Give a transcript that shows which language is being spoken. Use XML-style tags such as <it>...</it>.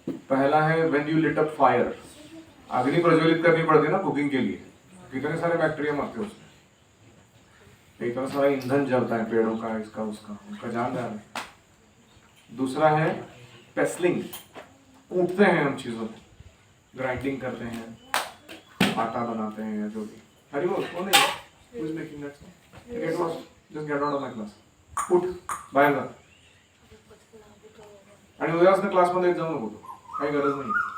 <hi>पहला है</hi> <en>when you lit up fire,</en> <hi>अग्नि प्रज्वलित करनी पड़ती है ना कुकिंग के लिए, कितने सारे बैक्टीरिया मरते हैं उसमें, इतना सारा ईंधन जलता है पेड़ों का, इसका उसका, उनका जान जा रहा है। दूसरा है पेस्लिंग, कूटते हैं हम चीजों को, ग्राइंडिंग करते हैं, आटा बनाते हैं या जो भी। हरी वो कौन है,</hi> <en>who is making that sound? Get lost, just get out of my class.</en> <mr>उठ बाहेर जा, आणि उद्यापासून क्लासमध्ये जाऊ नको तू, काही गरज नाही।</mr>